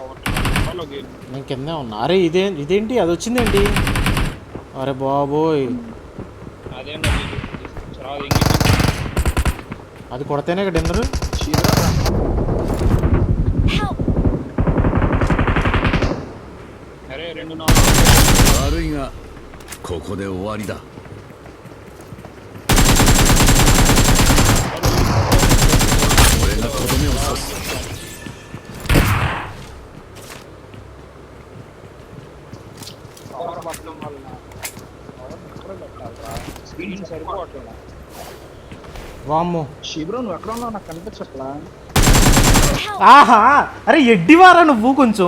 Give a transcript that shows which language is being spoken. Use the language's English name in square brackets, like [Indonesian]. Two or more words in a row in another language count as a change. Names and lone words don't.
[Telugu] నేను కిందే ఉన్నా. అరే ఇదేంటి అది వచ్చిందేంటి? అరే బాబోయ్, అది కొడితేనే ఇక్కడ డిన్నర్. [Japanese] 悪いがここで終わりだ。俺がとどめを刺す。 [Telugu] వామ్మో శిబిరం నువ్వు ఎక్కడ ఉన్నావు నాకు కనిపించట్లా. ఆహా, అరే ఎడ్డివారా నువ్వు కొంచెం.